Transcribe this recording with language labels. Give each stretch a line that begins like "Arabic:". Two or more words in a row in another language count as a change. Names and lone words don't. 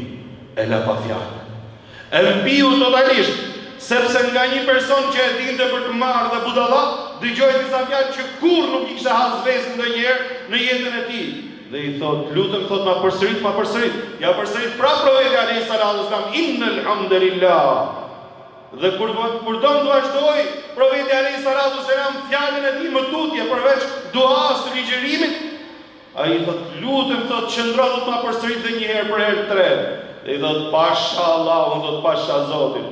Albanian: E la pa fjalë. E mbiu totalisht, sepse nga një person që e dinte për të marrë dhe budalla, dëgjoi disa fjalë që kurrë nuk i kishte has vesë ndonjëherë në jetën e tij. Dhe i thot, lutem, thot, ma përsërit. Ja përsërit pra profeti
Arabic: عليه الصلاة والسلام, إن الحمد لله.
Albanian: Dhe kur do të vazhdoi profeti
Arabic: عليه الصلاة والسلام
Albanian: fjalën e tij më tutje përveç duas të ligjërimit, ai thot, lutem, thot, qëndro do të ma përsërit edhe një herë për herë të tretë. Dhe i thot, pasha Allahun, thot, pasha Zotin.